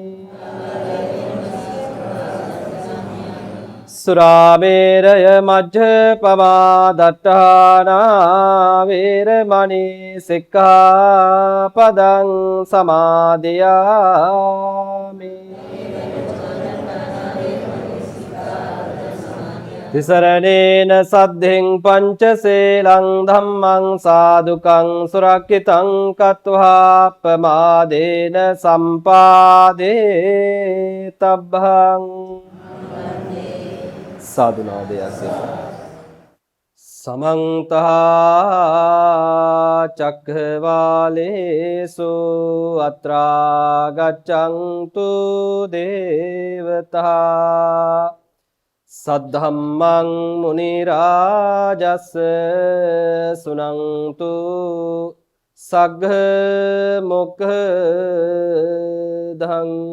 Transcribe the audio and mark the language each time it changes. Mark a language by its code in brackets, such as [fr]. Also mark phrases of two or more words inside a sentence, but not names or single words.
[pi] සුරාමේරය මජ්ජපමා දට්ඨානා වේරමණී සික්ඛාපදං සමාදියාමි. තිසරණේන සද්ධෙන් පංචසීලං ධම්මං සාදුකං සුරක්ඛිතං කତ୍වා ප්‍රමාදේන සම්පාදේ තබ්බං. සාදුනාදයක් සමන්ත චක්ඛවාලේසු අත්‍රා ගච්ඡන්තු දේවතා සද්ධම්මං මුනි රාජස් සුනන්තු සග්ග මොක්ඛදං.